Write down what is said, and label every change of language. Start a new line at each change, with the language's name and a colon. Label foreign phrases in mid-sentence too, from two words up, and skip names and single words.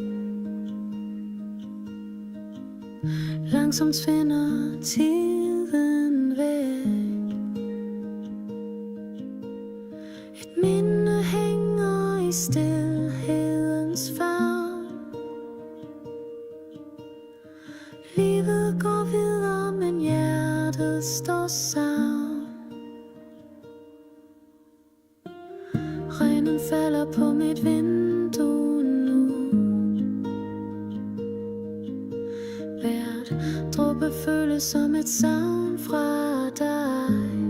Swedish: Långsamt svinner tiden väg. Ett minne hänger i stillhetens famn. Livet går vidare men hjärtat står samman.
Danish: Regnen falder på mit vindue nu. Hvert dråbe føles som et savn fra dig.